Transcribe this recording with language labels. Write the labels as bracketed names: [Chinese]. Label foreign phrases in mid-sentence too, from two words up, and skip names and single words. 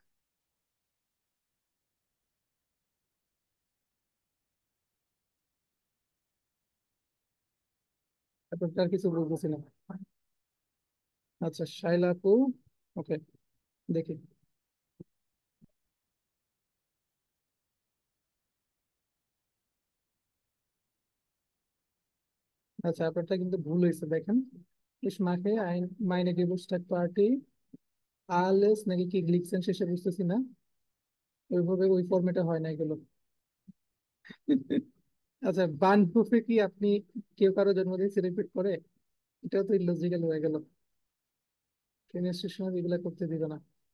[Bangla] তারপর তার কিছু বলতেছি না। আচ্ছা, শাইলা আপু, ওকে, দেখি। আচ্ছা, আপনারটা কিন্তু ভুল হয়েছে দেখেন। [German] Ich mache meine Geburtstagsparty alles [Bangla] নাকি কি লিখছেন শেষে বুঝতেছি না, ওইভাবে ওই ফরম্যাটে হয় না এগুলো। আচ্ছা, বানপুফে কি আপনি কেউ কারো জন্মদিন সেলিব্রেট করে? এটাও তো ইলজিক্যাল হয়ে গেল, ট্রেনের স্টেশনে এগুলা করতে দিবে না।